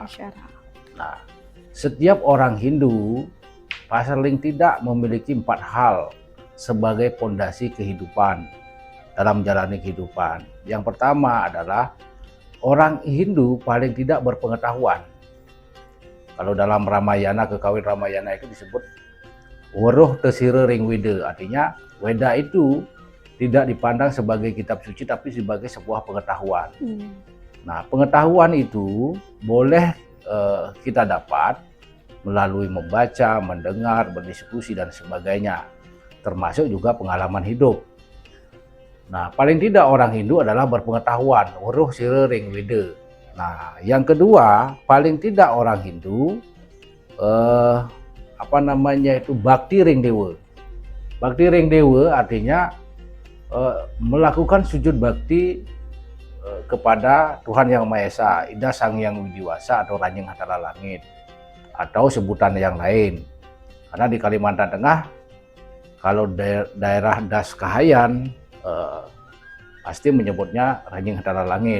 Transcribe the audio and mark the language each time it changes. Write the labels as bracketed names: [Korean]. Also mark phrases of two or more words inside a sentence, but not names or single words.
[Indonesian] Nah, setiap orang Hindu paling tidak memiliki 4 hal sebagai pondasi kehidupan dalam menjalani kehidupan. Yang pertama adalah orang Hindu paling tidak berpengetahuan. Kalau dalam Ramayana, kekawin Ramayana itu disebut [Kawi] Weruh tesire ring weda, [Indonesian] artinya Weda itu tidak dipandang sebagai kitab suci tapi sebagai sebuah pengetahuan. Nah, pengetahuan itu boleh kita dapat melalui membaca, mendengar, berdiskusi dan sebagainya, termasuk juga pengalaman hidup. Nah, paling tidak orang Hindu adalah berpengetahuan, [Kawi] weruh sire ring weda. [Indonesian] Nah, yang kedua, paling tidak orang Hindu [Kawi] bakti ring dewa. Bakti ring dewa [Indonesian] artinya melakukan sujud bakti kepada Tuhan Yang Maha Esa, Ida Sang Hyang Widiwasa atau Ranjing Hati Langit, atau sebutan yang lain. Karena di Kalimantan Tengah, kalau daerah Das Kahayan pasti menyebutnya Ranjing Hati Langit.